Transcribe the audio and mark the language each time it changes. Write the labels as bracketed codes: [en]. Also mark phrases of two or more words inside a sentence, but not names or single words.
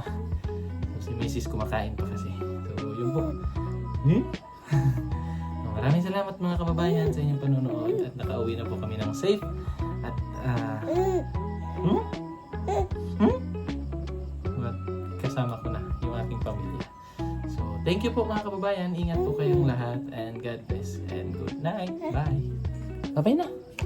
[tl] So, si Mrs. kumakain pa kasi. So, yun po. Maraming salamat mga kababayan sa inyong panonood. At nakauwi na po kami ng safe. At, At kasama ko na yung aking pamilya. So, [en] thank you [tl] po mga kababayan. Ingat po kayong lahat. [en] And God bless. And good night. Bye. Bye-bye na.